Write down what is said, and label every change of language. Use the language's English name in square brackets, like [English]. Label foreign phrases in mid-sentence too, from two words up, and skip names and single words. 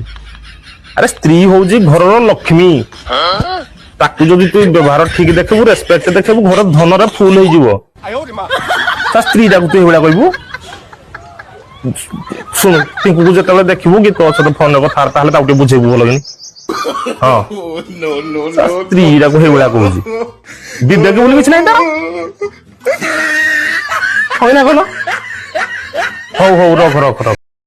[Odia] ଆରେ ସ୍ତ୍ରୀ ହଉଛି ଘରର ଲକ୍ଷ୍ମୀ, ତାକୁ ଯଦି ତୁ ବ୍ୟବହାର ଠିକ ଦେଖିବୁ, ରେସ୍ପେକ୍ଟ ଦେଖିବୁ, ଘର ଧନରେ ଫୁଲ ହେଇଯିବ। ତା ସ୍ତ୍ରୀଟାକୁ ତୁ ଏଇଭଳିଆ କହିବୁ? ଶୁଣୁ, ପିଙ୍କୁକୁ ଯେତେବେଳେ ଦେଖିବୁ କି ତୋ ସହିତ ଫୋନରେ କଥାବାର୍ତ୍ତା ହେଲେ ତାକୁ ଟିକେ ବୁଝେଇବୁ ଭଲ କିନି। ହଁ, ସ୍ତ୍ରୀଟାକୁ ସେଇଭଳିଆ କହୁଛି। ବିବେକ ବୋଲି କିଛି ନାହିଁ ତାର, [Bangla] হয় না কোনো। [Odia] ହଉ ହଉ ରଖ ରଖ ରଖ।